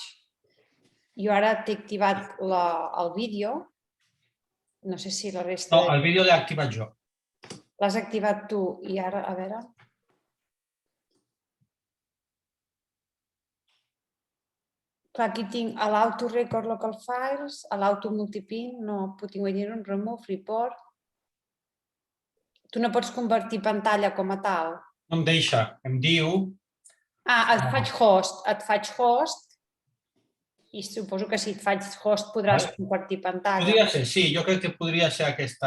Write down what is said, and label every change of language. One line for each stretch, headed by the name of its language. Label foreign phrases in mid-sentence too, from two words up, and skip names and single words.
Catalan: Jo ara t'he activat el vídeo. No sé si la resta... No, el vídeo l'he activat jo. L'has activat tu i ara, a veure... Clar, aquí tinc
English: allow to record local files, allow to multipin, no putting within, remove, report...
Catalan: Tu no pots convertir pantalla com a tal. No em deixa. Em diu... Et faig host i suposo que si et faig host podràs compartir pantalla. Podria ser, sí, jo crec que podria ser aquesta.